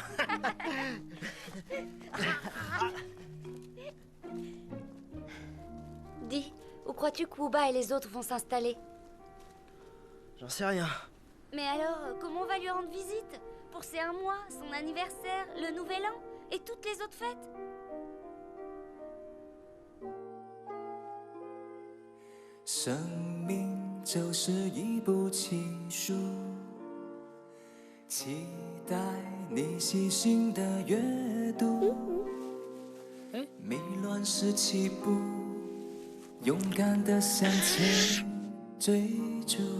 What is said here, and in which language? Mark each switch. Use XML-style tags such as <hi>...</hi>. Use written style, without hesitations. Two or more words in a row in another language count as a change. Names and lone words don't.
<fr>Dis, où crois-tu que Wooba et les autres vont s'installer? J'en sais rien. Mais alors, comment on va lui rendre visite? Pour ses 1 mois, son anniversaire, le nouvel an et toutes les autres fêtes?</fr> <zh>生命就是一部奇书，期待你细心的阅读。迷乱时起步，勇敢的向前追逐。</zh>